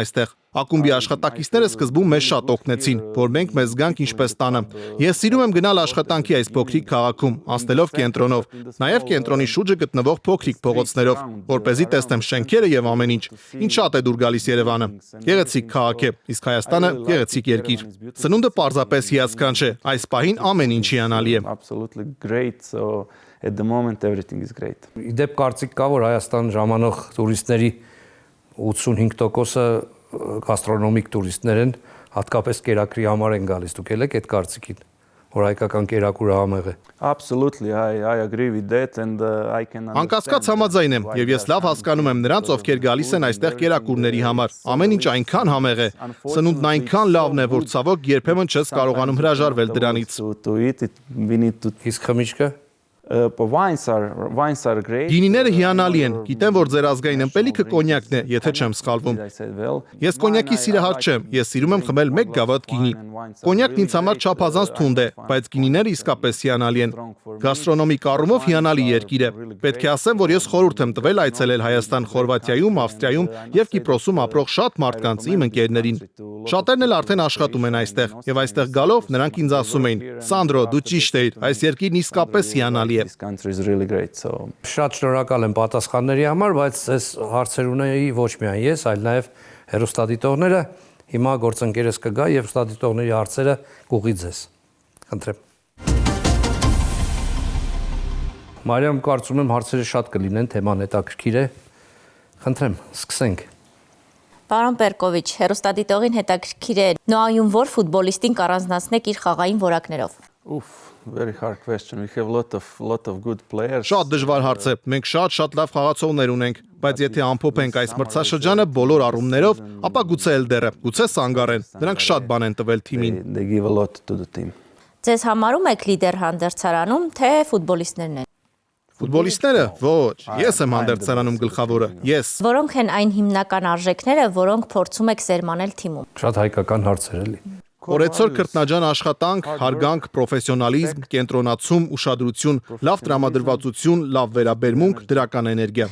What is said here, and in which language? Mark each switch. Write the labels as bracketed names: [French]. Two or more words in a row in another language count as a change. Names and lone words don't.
[Armenian] այստեղ։ Ակումբի աշխատակիցները սկզբում մեզ շատ օգնեցին, որ մենք մեզ զգանք ինչպես տանը։ Ես սիրում եմ գնալ աշխատանքի այս փոքրիկ քաղաքում, անցնելով կենտրոնով, նաև կենտրոնի շուրջը գտնվող փոքրիկ փողոցներով, որպեսզի տեսնեմ շենքերը եւ ամեն ինչ։ Ինչ շատ է դուր գալիս Երևանը։ Գեղեցիկ քաղաք է, իսկ Հայաստանը գեղեցիկ երկիր։ Սնունդը պարզապես հիասքանչ է, այս պահին ամեն ինչ հիանալի է։ [English] Absolutely great. So at the moment everything is great. [Armenian] Իդեպ կարծիք կա, որ Հայաստան ժամանող տուրիստների 85%-ը գաստրոնոմիկ տուրիստներ են, հատկապես կերակրի համար են գալիս։ Դուք եք այդ կարծիքին, որ հայկական կերակուրը համեղ է։ [English] Absolutely, I agree with that and I can understand. [Armenian] Անկասկած համաձայն եմ եւ ես լավ հասկանում եմ նրանց, ովքեր գալիս են այստեղ կերակուրների համար։ Ամեն ինչ այնքան համեղ է, սնունդն այնքան լավն է, որ ցավոք երբեմն չես կարողանում հրաժարվել դրանից։ [English] To eat it we need to [Armenian] Իսկ խմիչքը [English] wines are great. [Armenian] Գինիները հիանալի են։ Գիտեմ, որ ձեր ազգային ըմպելիքը կոնյակն է, եթե չեմ սխալվում։ Ես կոնյակի սիրահար չեմ, ես սիրում եմ խմել 1 գավաթ գինի։ Կոնյակն ինձ համար չափազանց թունդ է, բայց գինիները իսկապես հիանալի են։ Գաստրոնոմիկ առումով հիանալի երկիր է։ Պետք է ասեմ, որ ես խորհուրդ եմ տվել այցելել Հայաստան, Խորվաթիայում, Ավստրիայում եւ Կիպրոսում ապրող շատ մարդկանց իմ ընկերներին։ Շատերն էլ արդեն աշխատում են այստեղ, եւ այստեղ գալով նրանք ինձ ասում էին. «Սանդրո, դու ճիշտ ես, այս երկիրն իսկապես հիանալի է»։ [English] This country is really great. So [Armenian] շատ շնորհակալ եմ պատասխանների համար, բայց այս հարցեր ունեի ոչ միայն ես, այլ նաև հեռուստադիտողները։ Հիմա գործընկերս կգա եւ հեռուստադիտողների հարցերը կուղի ձեզ։ Խնդրեմ։ Մարիամ, կարծում եմ հարցերը շատ կլինեն, թեման հետաքրքիր է։ Խնդրեմ, սկսենք։ Պարոն Պերկովիչ, հեռուստադիտողին հետաքրքիր է Նոայում որ ֆուտբոլիստին կառանձնացնեք իր խաղային որակներով։ [English] very hard question. We have lot of good players. [Armenian] Շատ դժվար հարց է։ Մենք շատ լավ խաղացողներ ունենք, բայց եթե ամփոփենք այս մրցաշրջանը բոլոր առումներով, ապա գուցե Էլդերը, գուցե Սանգարեն, նրանք շատ բան են տվել թիմին։ [English] They give a lot to the team. [Armenian] Ձեզ համարում եք լիդեր հանդերձարանում, թե ֆուտբոլիստներն են։ Ֆուտբոլիստները, ոչ, ես եմ հանդերձարանում գլխավորը։ Ես։ Որոնք են այն հիմնական արժեքները, որոնք փորձում եք սերմանել թիմում։ Շատ հայկական հարցեր էլի։ Օրեցօր քրտնաջան աշխատանք, հարգանք, պրոֆեսիոնալիզմ, կենտրոնացում, ուշադրություն, լավ տրամադրվածություն, լավ վերաբերմունք, դրական էներգիա։